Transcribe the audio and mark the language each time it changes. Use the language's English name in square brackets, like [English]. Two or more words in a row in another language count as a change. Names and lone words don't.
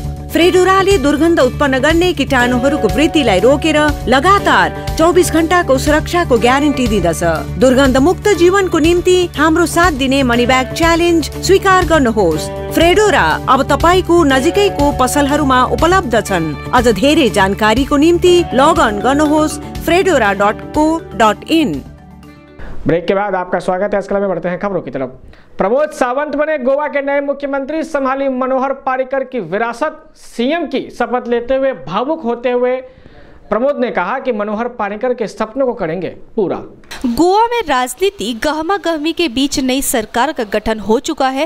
[Nepali] फ्रेडोराले दुर्गन्ध उत्पन्न गर्ने कीटाणुहरूको वृद्धिलाई रोकेर लगातार 24 घण्टाको सुरक्षाको ग्यारेन्टी दिँदछ। दुर्गन्ध मुक्त जीवनको निम्ति हाम्रो साथ दिने [English] money bag challenge [Nepali] स्वीकार गर्नुहोस्। फ्रेडोरा अब तपाईको नजिकैको पसलहरूमा उपलब्ध छन्। अझ धेरै जानकारीको निम्ति लगअन गर्नुहोस् fredora.co.in। [Hindi] ब्रेक के बाद आपका स्वागत है। इस कला में बढ़ते हैं खबरों की तरफ। प्रमोद सावंत बने गोवा के नए मुख्यमंत्री। संभाली मनोहर पार्रिकर की विरासत। सीएम की शपथ लेते हुए भावुक होते हुए प्रमोद ने कहा कि मनोहर पार्रिकर के सपनों को करेंगे पूरा। गोवा में राजनीति गहमा गहमी के बीच नई सरकार का गठन हो चुका है।